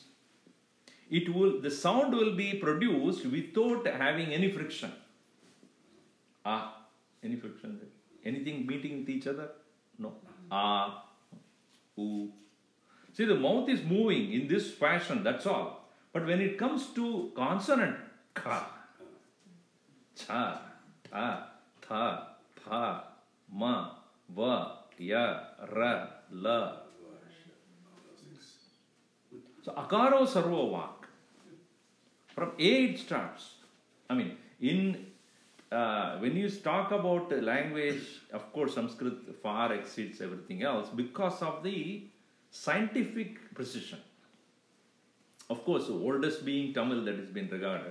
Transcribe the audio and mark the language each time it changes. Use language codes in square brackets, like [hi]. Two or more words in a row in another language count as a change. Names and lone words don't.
[en] The sound will be produced without having any friction. Any friction there? Anything meeting with each other? No. U. See, the mouth is moving in this fashion, that's all. But when it comes to consonant, [sa] Ka, Cha, Ta, Tha, Tha, Ma, Va, Ya, Ra, La. So, Akaro Sarvo Vak. [en] From A it starts. I mean, when you talk about language, of course, Sanskrit far exceeds everything else because of the scientific precision. Of course, the oldest being Tamil that has been regarded.